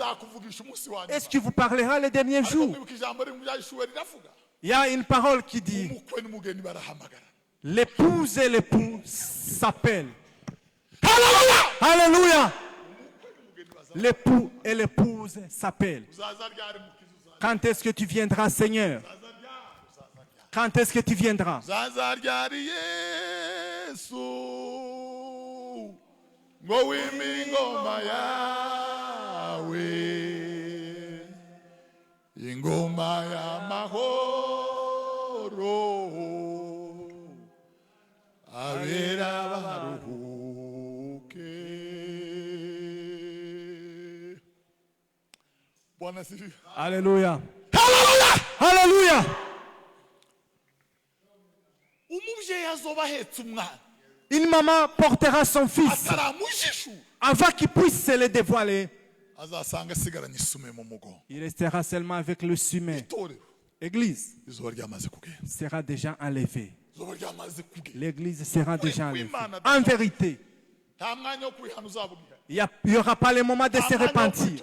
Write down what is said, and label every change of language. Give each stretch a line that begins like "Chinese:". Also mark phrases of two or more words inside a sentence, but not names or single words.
French: Est-ce qu'il vous parlera les derniers jours? Il y a une parole qui dit, l'épouse et l'époux s'appellent. Alléluia. L'époux et l'épouse s'appellent. Quand est-ce que tu viendras, Seigneur? Quand est-ce que tu viendras?
Rundi: Ingoma ya mahoro abera baruhuke.
Swahili: Bwana sifiwe.
French: Alléluia. Alléluia.
Rundi: Umubyeyi azoba ahetse umwana.
French: Une maman portera son fils avant qu'il puisse se le dévoiler. Il restera seulement avec le sumet. L'église sera déjà enlevée. L'église sera déjà enlevée. En vérité, il n'y aura pas le moment de se repentir.